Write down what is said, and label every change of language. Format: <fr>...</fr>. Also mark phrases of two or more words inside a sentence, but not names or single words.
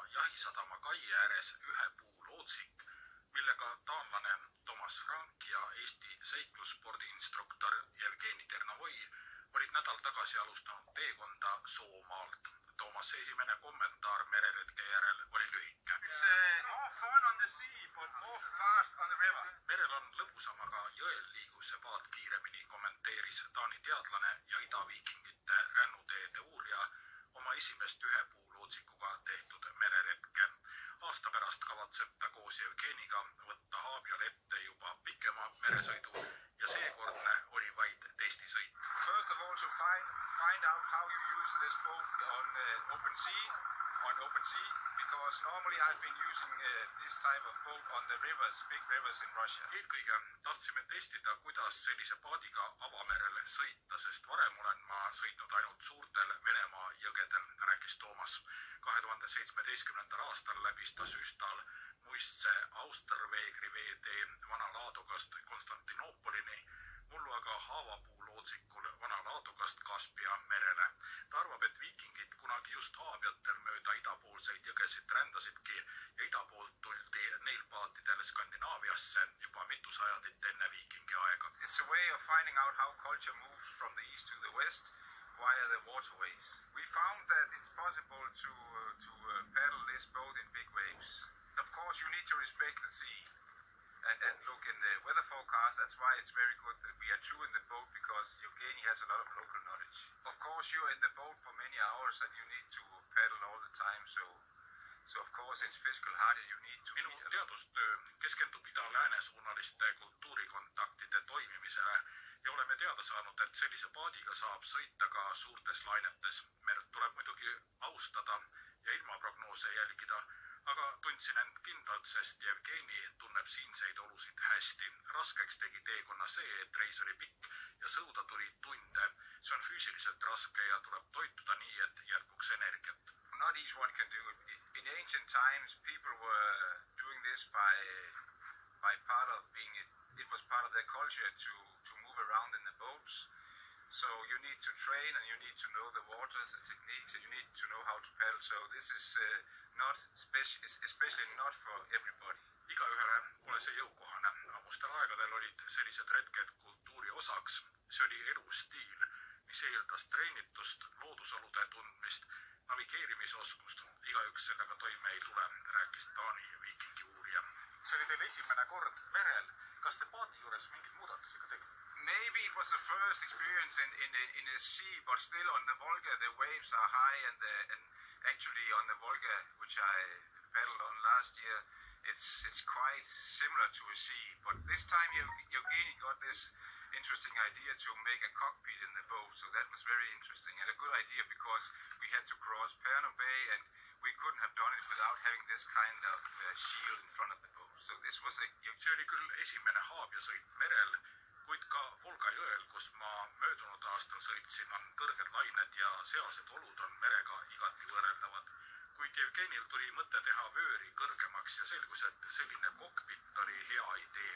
<et>Jahisadama kai ääres ühepuulootsik, millega taanlane Thomas Frank ja Eesti seiklusspordi instruktor Jevgeni Ternovoi olid nädal tagasi alustanud teekonda Soomaalt. Thomas' esimene kommentaar mereretke järel oli lühike.</et> <en>It's more fun on the sea, but more fast on the river.</en> <et>Merel on lõbusam, aga jõel liigus see paat kiiremini, kommenteeris Taani teadlane ja idaviikingite rännuteede uurija oma esimest ühepuulootsikuga tehtud mereretke. Aasta pärast kavatseb ta koos Jevgeniga võtta Haabial ette juba pikema meresõidu ja seekordne oli vaid testisõit.</et> <en>First of all, to find out how you use this boat on open sea, because normally I've been using this type of boat on the rivers, big rivers in Russia.</en> <et>Eelkõige tahtsime testida, kuidas sellise paadiga avamerel sõita, sest varem olen ma sõitnud ainult suurtel Venemaa jõgedel, rääkis Toomas. 2017. aastal läbis ta Süstal muistse Austerveegri veetee Vana Laadogast Konstantinoopolini, mullu aga haavapuulootsikul Vana Laadogast Kaspia merele. Ta arvab, et viikingid kunagi just Haabiatel mööda idapoolseid jõgesid rändasidki ja idapoolt tuldi neil paatidel Skandinaaviasse juba mitu sajandit enne viikingi aega.</et> <en>It's a way of finding out how culture moves from the east to the west via the waterways. We found that it's possible to paddle this boat in big waves. Of course, you need to respect the sea and look in the weather forecast. That's why it's very good that we are two in the boat, because Evgeny has a lot of local knowledge. Of course, you're in the boat for many hours and you need to paddle all the time, so of course it's physical hard and you need to...</en> <et>Minu teadustöö keskendub ida-lääne suunaliste kultuurikontaktide toimimisele ja oleme teada saanud, et sellise paadiga saab sõita ka suurtes lainetes. Merd tuleb muidugi austada ja ilmaprognoose jälgida, aga tundsin end kindlalt, sest Jevgeni tunneb siinseid olusid hästi. Raskeks tegi teekonna see, et reis oli pikk ja sõuda tuli tunde. See on füüsiliselt raske ja tuleb toituda nii, et jätkuks energiat.</et> <en>Not each one can do it. In ancient times, people were doing this by part of being it was part of their culture to move around in the boats. So you need to train and you need to know the waters, the techniques, and you need to know how to paddle. So this is not special, especially not for everybody.</en> <et>Igaühele pole see jõukohane. Ammustel aegadel olid sellised retked kultuuri osaks. See oli elustiil, mis eeldas treenitust, loodusolude tundmist, navigeerimisoskust. Igaüks sellega toime ei tule, rääkis Taani viikingi uurija. See oli teil esimene kord merel. Kas te paati juures mingid muudatusi ka tegite?</et> <en>Maybe it was the first experience in the sea, but still on the Volga the waves are high, and actually on the Volga, which I paddled on last year, it's quite similar to a sea. But this time Evgeny got this interesting idea to make a cockpit in the boat, so that was very interesting and a good idea, because we had to cross Pärnu Bay and we couldn't have done it without having this kind of shield in front of the boat. So this was</en> <et>See oli küll esimene Haabia sõit merel, kuid ka Volga jõel, kus ma möödunud aastal sõitsin, on kõrged lained ja sealsed olud on merega igati võrreldavad. Kuid Jevgenil tuli mõte teha vööri kõrgemaks ja selgus, et selline kokpit oli hea idee.</et>